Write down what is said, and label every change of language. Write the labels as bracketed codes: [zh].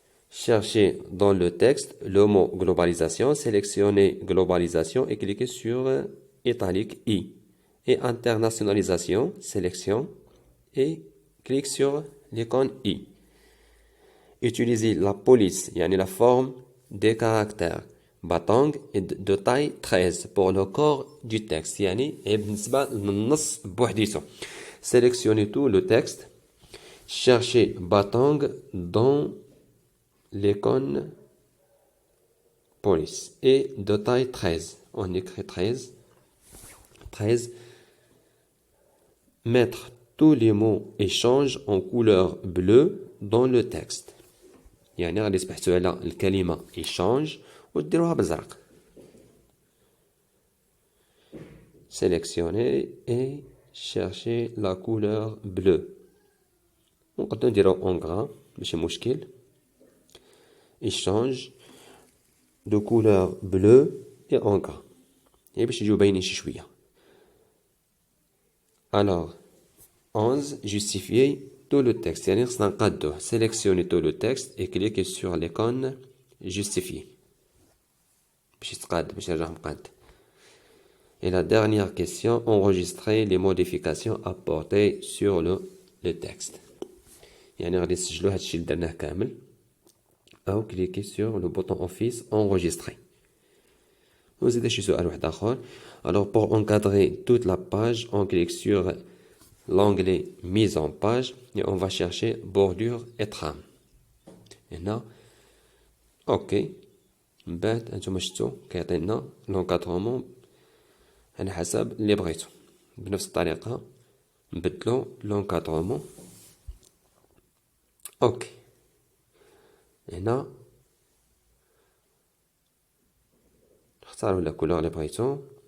[fr] Cherchez dans le texte le mot globalisation, sélectionnez globalisation et cliquez sur italique I. et internationalisation, sélection, et clique sur l'icône I. Utilisez la police, [ar] yani [fr] la forme des caractères batang et de taille 13 pour le corps du texte. [ar] يعني بالنسبة للنص بوحديته. [fr] Sélectionnez tout le texte. Cherchez batang dans l'icône police et de taille 13. On écrit 13. 13. Mettre tous les mots échange en couleur bleue dans le texte. [ar] يعني غادي تبحثوا على الكلمة échange وديروها بزرق. [fr] Sélectionnez et cherchez la couleur bleue. [ar] نقدروا نديرو [fr] en gras [ar] ماشي مشكل. [fr] Échange de couleur bleue et en gras. [ar] يعني باش يجيو باينين شي شوية. [fr] Alors 11. Justifier tout le texte. [ar] يعني خصنا نقادوه. [fr] Sélectionnez tout le texte et cliquez sur l'icône justifier. [ar] باش يتقاد باش يرجع مقاد. [fr] Et la dernière question, enregistrer les modifications apportées sur le texte. [ar] يعني غادي نسجلوا هادشي اللي درناه كامل. أو [fr] cliquez sur le bouton office enregistrer. [ar] وزيد شي سؤال واحد آخر. [fr] Alors pour encadrer toute la page, on clique sur l'onglet mise en page et on va chercher bordure et trame. [ar] هنا اوكي من بعد هانتوما شفتوا كيعطينا لونكادرومون على حسب اللي بغيتو. بنفس الطريقه نبدلو لونكادرومون. اوكي هنا اختاروا لا كولور اللي بغيتو.